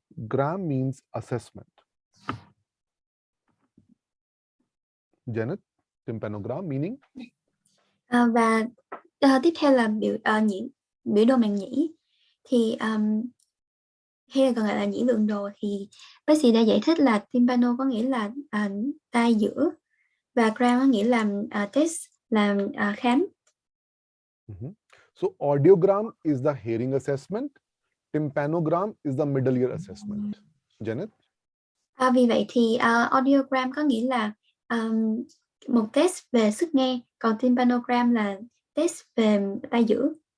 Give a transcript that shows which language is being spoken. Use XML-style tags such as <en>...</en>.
<en>Gram means assessment. Janet, tympanogram meaning?</en> <vi>Và tiếp theo là biểu đồ màng nhĩ. Thì hay là còn gọi là nhĩ lượng đồ, thì bác sĩ đã giải thích là tympano có nghĩa là tai giữa, và gram có nghĩa là test, là khám.</vi> <en>So audiogram is the hearing assessment. Tympanogram is the middle ear assessment. Janet?</en> <vi>Vì vậy thì audiogram có nghĩa là một test về sức nghe, còn tympanogram là test về tai giữa.</vi>